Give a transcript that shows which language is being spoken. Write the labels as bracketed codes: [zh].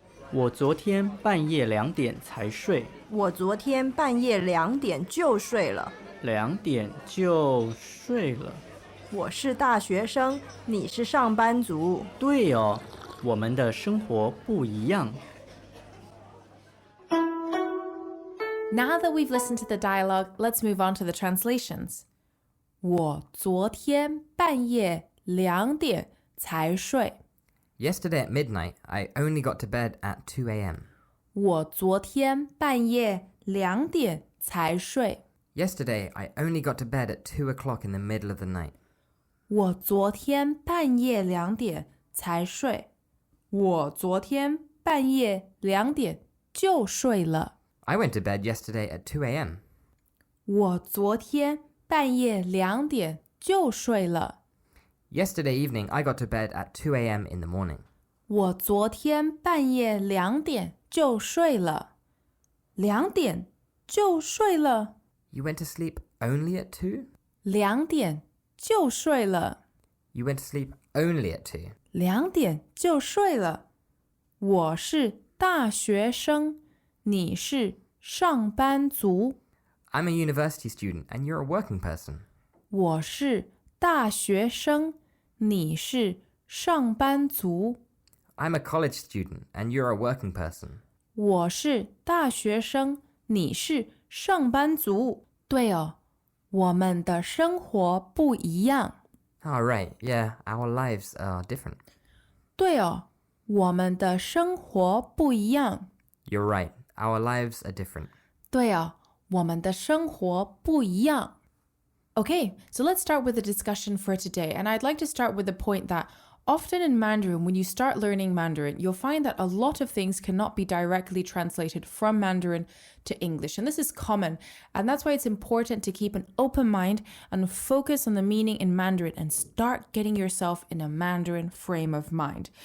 [zh] 我昨天半夜2点才睡。我昨天半夜2点就睡了。 2点就睡了。我是大学生，你是上班族。对哦，我们的生活不一样。 [en] Now that we've listened to the dialogue, let's move on to the translations. [zh] 我昨天半夜2点才睡。 [en] Yesterday at midnight, I only got to bed at 2 a.m. [zh] 我昨天半夜2点才睡。 [en] Yesterday, I only got to bed at 2 o'clock in the middle of the night. [zh] 我昨天半夜2点才睡。我昨天半夜2点就睡了。 [en] I went to bed yesterday at 2 a.m. [zh] 我昨天半夜2点就睡了。 [en] Yesterday evening, I got to bed at 2 a.m. in the morning. [zh] 我昨天半夜2点就睡了。 2点就睡了。 [en] You went to sleep only at 2? [zh] 2点就睡了。 [en] You went to sleep only at 2? [zh] 2点就睡了。我是大学生，你是上班族。 [en] I'm a university student and you're a working person. [zh] 我是大学生，你是上班族。 [en] I'm a college student and you're a working person. [zh] 我是大学生，你是上班族。对哦，我们的生活不一样。 [en] Oh, right. Yeah, our lives are different. [zh] 对哦，我们的生活不一样。 [en] You're right. Our lives are different. [zh] 对哦，我们的生活不一样。 [en] Okay, so let's start with the discussion for today. And I'd like to start with the point that often in Mandarin, when you start learning Mandarin, you'll find that a lot of things cannot be directly translated from Mandarin to English. And this is common. And that's why it's important to keep an open mind and focus on the meaning in Mandarin and start getting yourself in a Mandarin frame of mind.